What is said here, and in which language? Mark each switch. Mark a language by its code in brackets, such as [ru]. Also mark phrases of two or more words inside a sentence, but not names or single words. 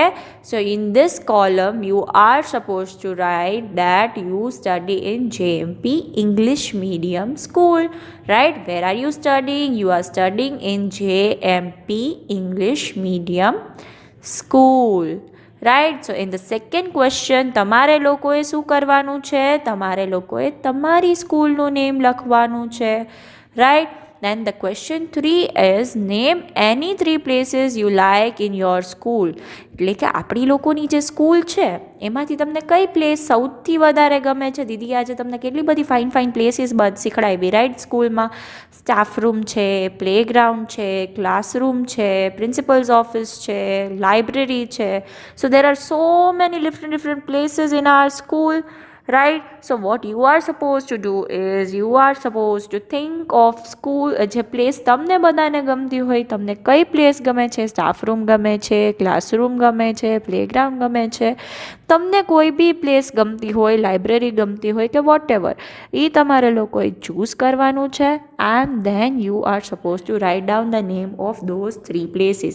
[en] So in this column you are supposed to write that you study in JMP English Medium School, right? Where are you studying? You are studying in JMP English Medium School, right? So in the second question [gu] તમારે લોકોએ શું કરવાનું છે? તમારે લોકોએ તમારી સ્કૂલનું નેમ લખવાનું છે, right? [en] Then the question 3 is name any 3 places you like in your school. [gu] એટલે કે આપણી લોકોની જે સ્કૂલ છે એમાંથી તમને કઈ પ્લેસ સૌથી વધારે ગમે છે? દીદી આજે તમને કેટલી બધી [en] fine places [gu] શીખડાવી, રાઈટ? સ્કૂલમાં [en] staff room [gu] છે, પ્લેગ્રાઉન્ડ છે, ક્લાસરૂમ છે, [en] principal's office [gu] છે, લાઇબ્રેરી છે. [en] So there are so many different places in our school, right? So what you are supposed to do is you are supposed to think of school, [gu] જે પ્લેસ તમને બધાને ગમતી હોય. તમને કઈ પ્લેસ ગમે છે? [en] staff room [gu] ગમે છે, ક્લાસરૂમ ગમે છે, પ્લેગ્રાઉન્ડ ગમે છે, તમને કોઈ બી પ્લેસ ગમતી હોય, લાઇબ્રેરી ગમતી હોય કે [en] what ever, [gu] એ તમારે લોકોએ ચૂઝ કરવાનું છે. [en] And then you are suppose to write down the name of those 3 places.